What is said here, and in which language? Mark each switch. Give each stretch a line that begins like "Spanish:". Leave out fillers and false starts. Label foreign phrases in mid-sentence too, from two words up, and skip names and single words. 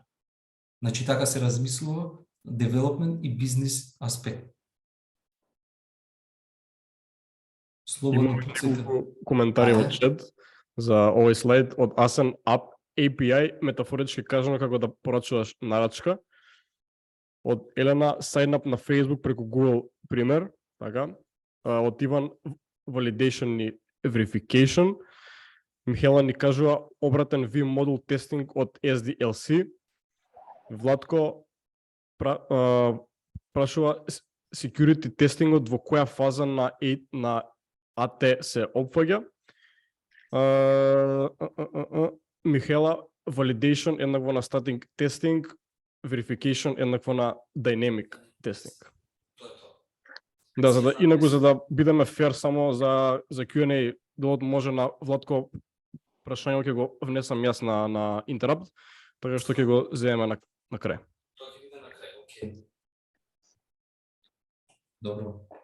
Macedonian: Значи така се размислува development и бизнис аспект. Слободно коментари во чат за овој слайд од Асен API, метафорички кажано како да порачуваш нарачка. Од Елена,
English: sign up
Macedonian: на Facebook преку Google, пример, така. Од Иван, validation и verification. Михела ни кажува обратен
English: Vim model testing
Macedonian: од SDLC. Владко прашува security тестингот во која фаза на AT се опфаќа. Михела, validation еднакво на
English: static testing,
Macedonian: verification еднакво на
English: dynamic testing.
Macedonian: Да, за да бидеме фер само за Q&A, делот може на Владко прашање ќе го внесам јас на Interrupt, така што ќе го земеме на крај. Тоа ќе биде на крај, окей. Добро.